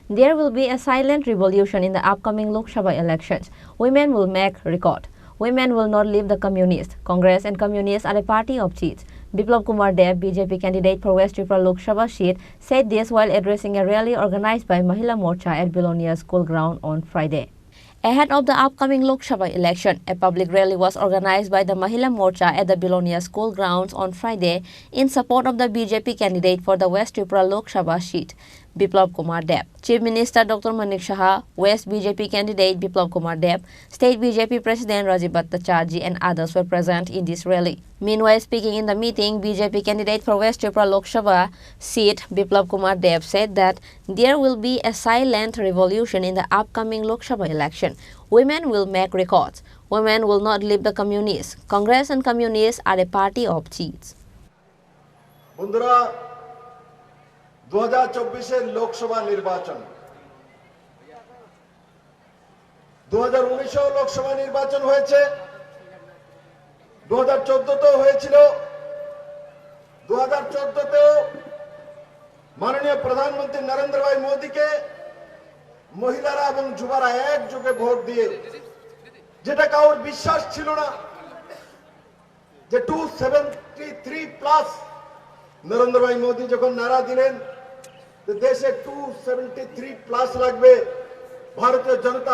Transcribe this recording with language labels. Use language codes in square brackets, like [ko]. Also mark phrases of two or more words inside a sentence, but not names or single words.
[en] There will be a silent revolution in the upcoming Lok Sabha elections. Women will make record. Women will not leave the communists. Congress and communists are a party of cheats. Biplab Kumar Deb, BJP candidate for West Tripura Lok Sabha seat, said this while addressing a rally organized by Mahila Morcha at Belonia School Ground on Friday. Ahead of the upcoming Lok Sabha election, a public rally was organized by the Mahila Morcha at the Belonia School grounds on Friday in support of the BJP candidate for the West Tripura Lok Sabha seat, Biplab Kumar Deb. Chief Minister Dr. Manik Saha, West BJP candidate Biplab Kumar Deb, State BJP President Rajiv Bhattacharjee and others were present in this rally. Meanwhile, speaking in the meeting, BJP candidate for West Tripura Lok Sabha seat, Biplab Kumar Deb, said that there will be a silent revolution in the upcoming Lok Sabha election. Women will make records. Women will not leave the communists. Congress and communists are a party of cheats. [bn] বন্ধুরা 2024 লোকসভা নির্বাচন 2019 লোকসভা নির্বাচন হয়েছে 2014 তেও হয়েছিল 2014 তেও মাননীয় প্রধানমন্ত্রী নরেন্দ্র ভাই মোদীকে মহিলারা এবং যুবরা একযোগে ভোট দিয়ে যেটা কারোর বিশ্বাস ছিল না যে 273 প্লাস নরেন্দ্র ভাই মোদী যখন নারা দিলেন যে দেশে 273 প্লাস লাগবে ভারতীয় জনতা